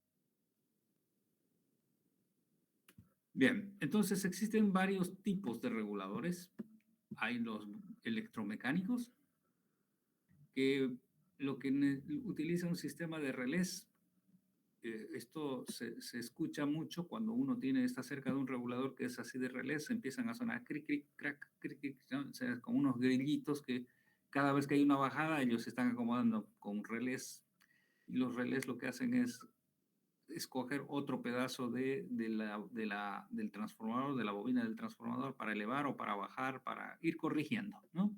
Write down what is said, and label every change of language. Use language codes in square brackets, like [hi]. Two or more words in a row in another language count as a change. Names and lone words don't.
[es] Bien, entonces existen varios tipos de reguladores. Hay los electromecánicos, que lo que utiliza un sistema de relés. Esto se escucha mucho cuando uno está cerca de un regulador que es así de relés, empiezan a sonar cric, cric, crac, cric, cric, ¿no? O sea, como unos grillitos que cada vez que hay una bajada ellos se están acomodando con relés. Y los relés lo que hacen es escoger otro pedazo del transformador, de la bobina del transformador para elevar o para bajar, para ir corrigiendo, ¿no?